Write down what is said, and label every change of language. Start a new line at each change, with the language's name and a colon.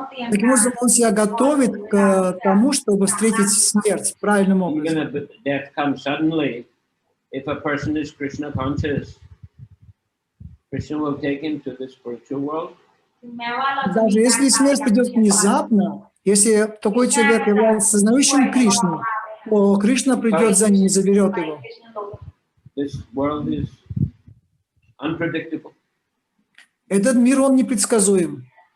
Russian: Таким образом, он себя готовит к тому, чтобы встретить смерть правильным образом.
English: Even if death comes suddenly, if a person is Krishna conscious, Krishna will take him to the spiritual world.
Russian: Даже если смерть придет внезапно, если такой человек является сознающим Кришну, то Кришна придет за ним и заберет его.
English: This world is unpredictable.
Russian: Этот мир, он непредсказуем.